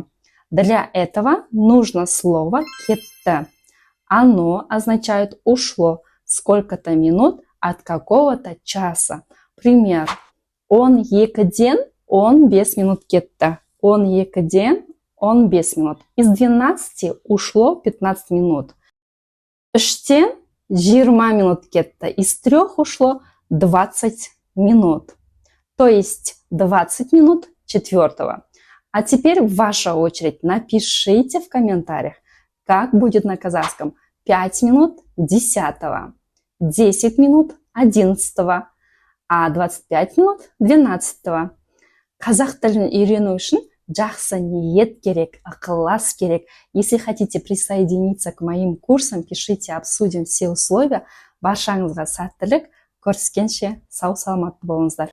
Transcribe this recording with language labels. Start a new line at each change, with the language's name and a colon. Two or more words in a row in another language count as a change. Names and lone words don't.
Russian: Для этого нужно слово кетті. Оно означает ушло сколько-то минут от какого-то часа. Пример.
Kazakh: Он екіден, он 5 минут кетті. Он екіден, он 5 минут.
Russian: Из 12 ушло 15 минут.
Kazakh: Үштен 20 минут кетті.
Russian: Из 3 ушло 20 минут. То есть 20 минут четвертого. А теперь ваша очередь. Напишите в комментариях, как будет на казахском 5 минут 10-го, 10 минут 11-го, а 25 минут 12-го.
Kazakh: Казах тілін үйрену үшін жақсы ниет керек, ықылас керек.
Russian: Если хотите присоединиться к моим курсам, пишите, обсудим все условия.
Kazakh: Баршаңызға сәттілік, көріскенше сау саламатты болыңыздар.